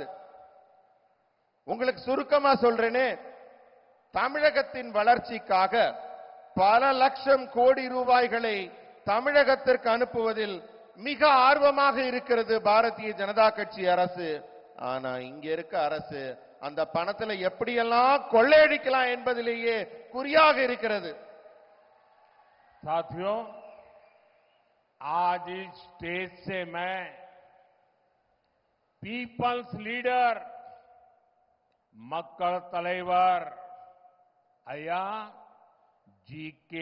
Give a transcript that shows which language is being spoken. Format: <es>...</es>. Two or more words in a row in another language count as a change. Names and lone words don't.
<ta>உங்களுக்கு சுருக்கமா சொல்றேனே, தமிழகத்தின் வளர்ச்சிக்காக பல லட்சம் கோடி ரூபாய்களை தமிழகத்திற்கு அனுப்புவதில் மிக ஆர்வமாக இருக்கிறது பாரதிய ஜனதா கட்சி அரசு. ஆனா இங்க இருக்க அரசு அந்த பணத்துல எப்படியெல்லாம் கொள்ளையடிக்கலாம் என்பதிலேயே குறியாக இருக்கிறது.</ta> <hi>साथियों, आज इस स्टेज से मैं</hi> <en>People's Leader</en> <ta>மக்கள் தலைவர்</ta> <hi>अय्या जी.के.</hi>